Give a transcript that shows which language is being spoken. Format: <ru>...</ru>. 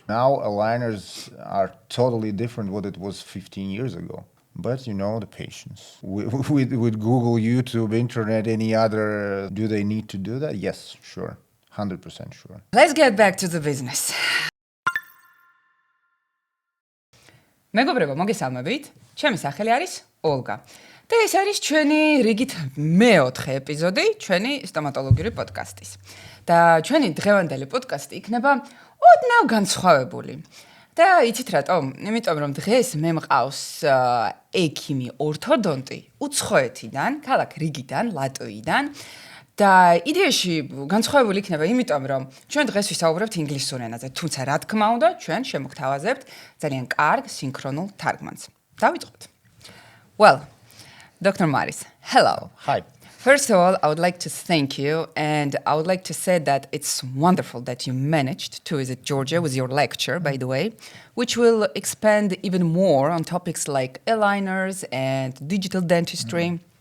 <en>Now aligners are totally different what it was 15 years ago. But you know the patients. With Google, YouTube, internet, any other, do they need to do that? Yes, sure. 100% sure. Let's get back to the business.</en> <ka>მეგობრებო, მოგესალმებით. ჩემი სახელი არის ოლგა. და ეს არის ჩვენი რიგით მეოთხე ეპიზოდი ჩვენი სტომატოლოგიური პოდკასტის. და ჩვენი დღევანდელი პოდკასტი იქნება ოდნავ განსხვავებული. და იცით რატომ? იმიტომ რომ დღეს მე მყავს ექიმი ორთოდონტი უცხოეთიდან, ქალაქ რიგიდან, ლატვიიდან. და იდეაში განსხვავებული იქნება იმიტომ რომ ჩვენ დღეს ვისაუბრებთ ინგლისურ ენაზე, თუმცა რა თქმა უნდა, ჩვენ შემოგთავაზებთ ძალიან კარგ სინქრონულ თარგმანს. დავიწყოთ.</ka> <en>Well, Dr. Maris, hello. Hi. First of all, I would like to thank you, and I would like to say that it's wonderful that you managed to visit Georgia with your lecture, by the way, which will expand even more on topics like aligners and digital dentistry.</en>